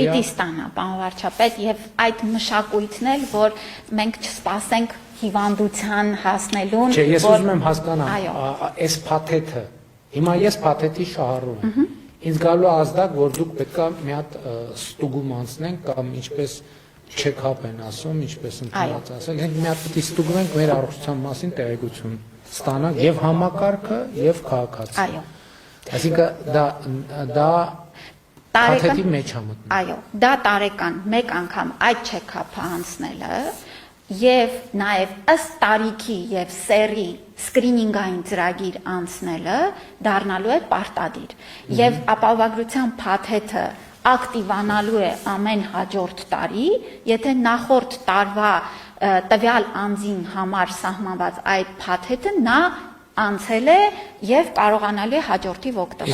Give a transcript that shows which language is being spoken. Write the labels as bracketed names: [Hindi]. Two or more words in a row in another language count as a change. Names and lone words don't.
[Armenian] Պիտի ստանա, պարոն վարչապետ, եւ այդ մշակույթն էլ, որ մենք չսպասենք հիվանդության հասնելուն, Չէ, ես ուզում եմ հասկանալ, այս փաթեթը, հիմա ես փաթեթի շահառու եմ։ Ինձ գալու է ազդակ, որ դուք պետքա մի հատ ստուգում անցնենք կամ ինչպես check-up են ասում, ինչպես ընդհանրած ասել, մենք մի հատ պետք է ստուգենք մեր առողջության մասին տեղեկություն ստանանք եւ համակարգը եւ քաղաքացին։ Այո։ Այսինքն դա փաթեթի մեջ է մտնում։ Այո, դա տարեկան մեկ անգամ այդ check-up-ը անցնելը եւ նաեւ ըստ տարիքի եւ սերի սկրինինգային ծրագիր անցնելը դառնալու է պարտադիր եւ ապահովագրության փաթեթը ակտիվանալու է ամեն հաջորդ տարի, եթե նախորդ տարվա տվյալ անձին համար սահմանված այդ փաթեթը նա անցել է եւ կարողանալու է հաջորդիվ օգտվել։